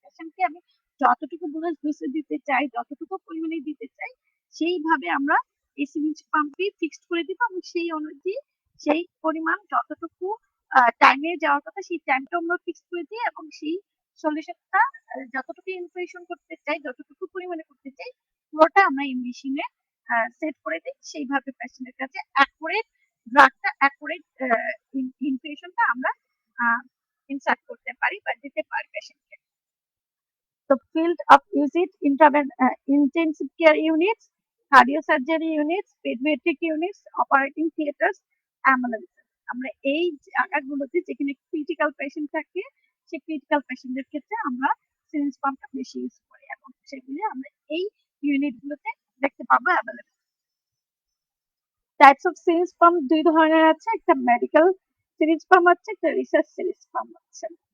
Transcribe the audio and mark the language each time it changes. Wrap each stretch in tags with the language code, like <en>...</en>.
<bn>পেশেন্টকে আমি যতটুকু bolus dose দিতে চাই, যতটুকু পরিমাণে দিতে চাই, সেইভাবে আমরা এই সিরিঞ্জ পাম্পে ফিক্সড করে দিব এবং সেই অনুযায়ী সেই পরিমাণ যতটুকু টাইমে যাওয়ার কথা সেই টাইমটা আমরা ফিক্স করে দিই এবং সেই সলিউশনটা যতটুকু ইনফিউশন করতে চাই, যতটুকু পরিমাণে করতে চাই, পুরোটা আমরা এই মেশিনে সেট করে দিই। সেইভাবে পেশেন্টের কাছে অ্যাকুরেট ড্রাগটা অ্যাকুরেট ইনফিউশনটা আমরা ইনসার্ট করতে পারি বা দিতে পারি পেশেন্টকে।</bn> <en>The field of usage intensive care units, cardiosurgery units, pediatric units, operating theaters, ambulances.</en> <bn>আমরা এই জায়গাগুলোতে যেখানে ক্রিটিক্যাল পেশেন্ট থাকে সেই ক্রিটিক্যাল পেশেন্টদের ক্ষেত্রে আমরা সিরিঞ্জ পাম্পটা বেশি ইউজ করি এবং সেগুলি আমরা এই ইউনিটগুলোতে দেখতে পাবো available. Types of syringe pump দুই ধরনের আছে, একটা মেডিকেল সিরিঞ্জ পাম্প আছে, একটা রিসার্চ সিরিঞ্জ পাম্প আছে।</bn>